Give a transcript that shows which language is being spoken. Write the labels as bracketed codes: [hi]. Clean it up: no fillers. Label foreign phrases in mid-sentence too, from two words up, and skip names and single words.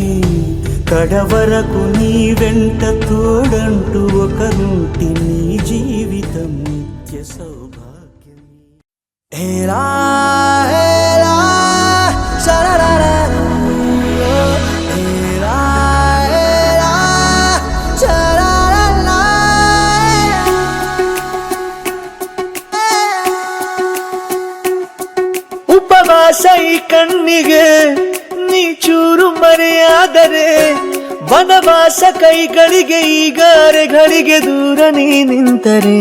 [te] కడవరకు నీ వెంట తోడంటూ ఒకరుంటి నీ జీవితం నిత్య సౌభాగ్యం. హేలా హేలా శరరరా హేలా హేలా శరరరా. [kn] ಉಪವಾಸ ಈ ಕಣ್ಣಿಗೆ ನೀ ಚೂರು ಮರೆಯಾದರೆ, ವನವಾಸ ಕೈಗಳಿಗೆ ಈಗಾರೆಗಳಿಗೆ ದೂರ ನೀ ನಿಂತರೆ.